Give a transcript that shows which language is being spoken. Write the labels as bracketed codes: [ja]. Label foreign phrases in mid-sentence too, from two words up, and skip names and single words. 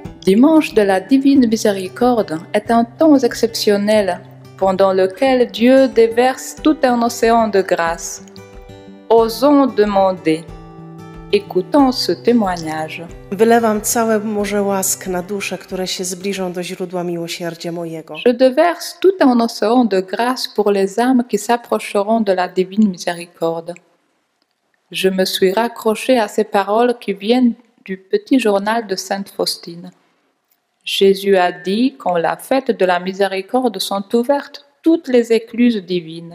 [fr] Dimanche de la Divine Miséricorde est un temps exceptionnel pendant lequel Dieu déverse tout un océan de grâce. Osons demander. Écoutons ce témoignage. [pl] Wylewam całe morze łask na dusze, które się zbliżą do źródła miłosierdzia mojego. [fr] Je déverse tout un océan de grâce pour les âmes qui s'approcheront de la Divine Miséricorde. Je me suis raccroché à ces paroles qui viennent du petit journal de Sainte Faustine. Jésus a dit qu'en la fête de la miséricorde sont ouvertes toutes les écluses divines.